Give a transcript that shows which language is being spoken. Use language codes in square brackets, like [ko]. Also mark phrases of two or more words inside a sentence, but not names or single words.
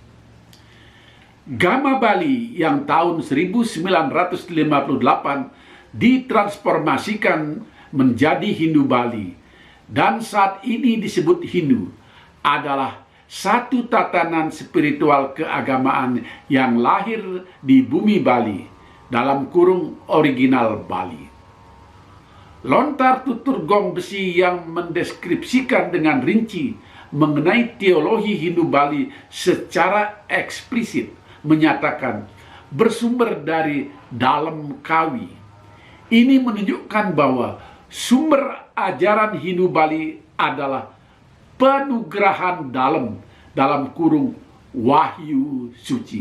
[id] Gama Bali yang tahun 1958 ditransformasikan menjadi Hindu Bali dan saat ini disebut Hindu adalah satu tatanan spiritual keagamaan yang lahir di bumi Bali, dalam kurung original Bali. Lontar tutur gong besi yang mendeskripsikan dengan rinci mengenai teologi Hindu Bali secara eksplisit menyatakan bersumber dari dalam kawi. Ini menunjukkan bahwa sumber ajaran Hindu Bali adalah penugerahan dalam kurung wahyu suci.